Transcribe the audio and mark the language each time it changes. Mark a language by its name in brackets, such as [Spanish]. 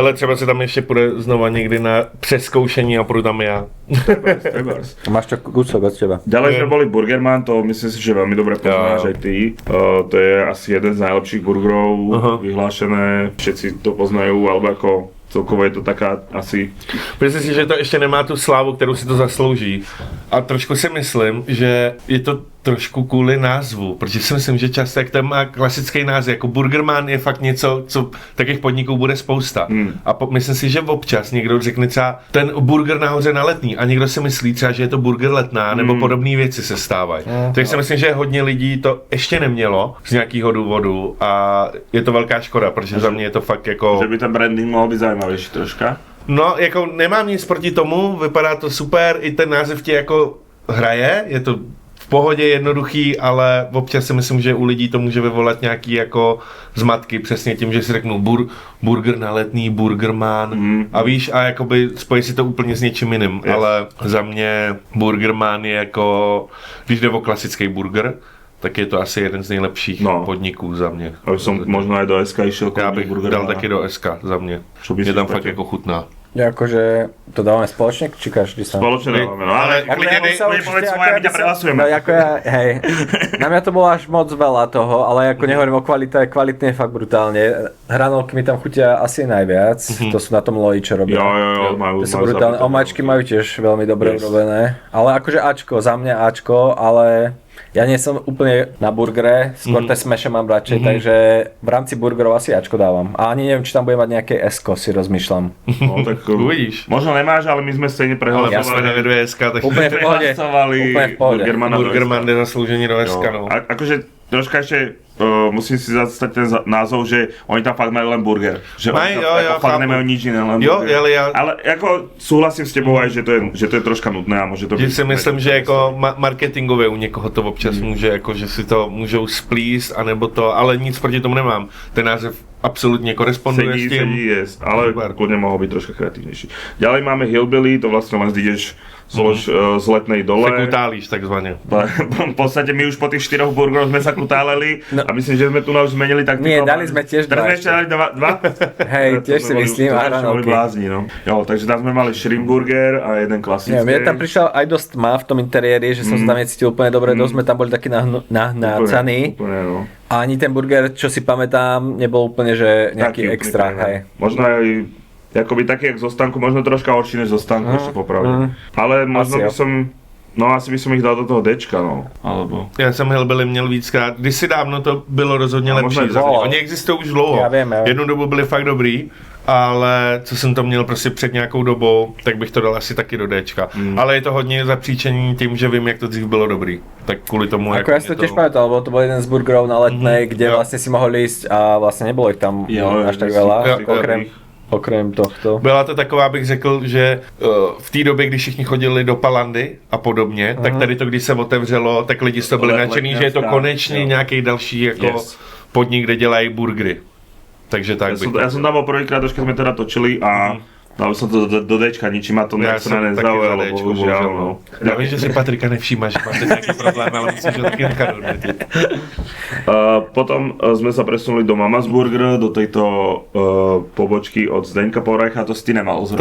[Czech] Ale třeba se tam ještě půjde znova někdy na přeskoušení a půjdu tam já. [Slovak] Trebárs. Máš to kúsok od teba. Ďalej sme boli Burgerman, to myslím si, že veľmi dobre poznáš aj ty. To je asi jeden z najlepších burgerov, vyhlášené, všetci to poznajú, alebo ako celkovo je to taká asi... [Czech] Myslím si, že to ještě nemá tu slávu, kterou si to zaslouží. A trošku si myslím, že je to trošku kvůli názvu, protože si myslím, že často jak to má klasický název, jako Burgerman je fakt něco, co takových podniků bude spousta. A myslím si, že občas někdo řekne třeba ten burger nahoře na Letný a někdo si myslí třeba, že je to burger Letná, nebo podobné věci se stávají. Takže si myslím, že hodně lidí to ještě nemělo z nějakého důvodu a je to velká škoda, protože za mě je to fakt jako... Že by ten branding mohl být zajímavější troška. No, jako nemám nic proti tomu, vypadá to super, i ten název ti jako hraje, je to v pohodě jednoduchý, ale občas si myslím, že u lidí to může vyvolat nějaký jako zmatky, přesně tím, že si řeknou burger na Letný, Burgerman a víš, a jakoby spojí si to úplně s něčím jiným, ale za mě Burgerman je jako, když jde o klasický burger, tak je to asi jeden z nejlepších podniků za mě. [Slovak] Aby som možno aj do SK išiel. [Czech] Já bych dal taky do SK za mě. Je tam fakt jako chutná. [Slovak] Akože to dávame spoločne, či každý sám? Spoločne dávame, no ale povedz svoje, my ťa prehlasujeme. No ako ja, hej, na mňa to bolo až moc veľa toho, ale ako nehovorím o kvalite, kvalitne je fakt brutálne. Hranolky mi tam chutia asi najviac, to sú na tom loji, čo robia. Jo, majú. To sú brutálne, omáčky majú tiež veľmi dobre urobené, ale akože Ačko, za mňa Ačko, ale... Ja nie som úplne na burgere, skôr tie smeše mám radšej, takže v rámci burgerov asi Ačko dávam. A ani neviem, či tam bude mať nejaké S-ko, si rozmýšľam. No tak uvidíš. Možno nemáš, ale my sme stejne prehlasovali. Ja sme dali 2 SK, takže úplne v pohode. Úplne v pohode. Burgerman je zaslúžený do SK, no. Akože troška ešte musím si zastať ten názov, že oni tam fakt majú len burger. Že oni tam fakt nemajú nič iné, len burger. Ale ako súhlasím s tebou aj, že to je troška nudné a môže to byť... [Czech] Si myslím, že jako marketingové u někoho to občas může, jako, že si to můžou splíst, anebo to, ale nic proti tomu nemám. [Slovak] Ten název absolútne koresponduje s tým. Sedí, ale kľudne mohol byť troška kreatívnejší. Ďalej máme Hillbilly, to vlastne len ideš z Letnej dole. [Czech] Se kutálíš takzvaně. [Slovak] V podstate my už po tých 4 burgeroch sme sa kutáleli a myslím, že sme tu už zmenili taktiku. Nie, dali sme tiež 2. Teraz sme ešte dali 2? Hej, tiež si myslím, a hranolky. Jo, takže tam sme mali shrimp burger a jeden klasický. Mne tam prišiel aj dosť tma v tom interiéri, že som sa tam necítil úplne dobre, dosť sme tam boli takí nahnácaní. A ani ten burger, čo si pamätám, nebol úplne, že nejaký extra. Hej. Možno aj jakoby taký jak zo stánku, možno troška horší než zo stánku, ešte popravde. Ale možno by som, asi by som ich dal do toho Dčka, no. Alebo... [Czech] Já jsem Hillbilly měl víckrát, kdysi dávno to bylo rozhodně lepší. Oni existují už dlouho, já vím. Jednu dobu byli fakt dobrý, ale co jsem to měl prostě před nějakou dobou, tak bych to dal asi taky do Dčka. Ale je to hodně zapříčení tím, že vím, jak to dřív bylo dobrý. Tak kvůli tomu, [Slovak] ako ja si to tiež pamätal, lebo to bol jeden z burgerov na Letnej, kde vlastne si mohol ísť a vlastne nebolo ich tam až tak veľa, okrem tohto. [Czech] Byla to taková, bych řekl, že v té době, když všichni chodili do Palandy a podobně, tak tady to, když se otevřelo, tak lidi z toho byli nadšení, že je to konečně nějaký další jako podnik, kde dělají burgery. [Slovak] Takže tak ja som tam bol prvýkrát, keď sme teda točili a dal som to do Dčka, ničím ma to nezaujalo, bohužiaľ. Ja viem, že si Patrika nevšíma, že máte nejaký problém, ale musíš ho taky nechat odmetiť. Potom sme sa presunuli do Mama's Burger, do tejto pobočky od Zdeňka Polreicha, to si ty nemal zrovna.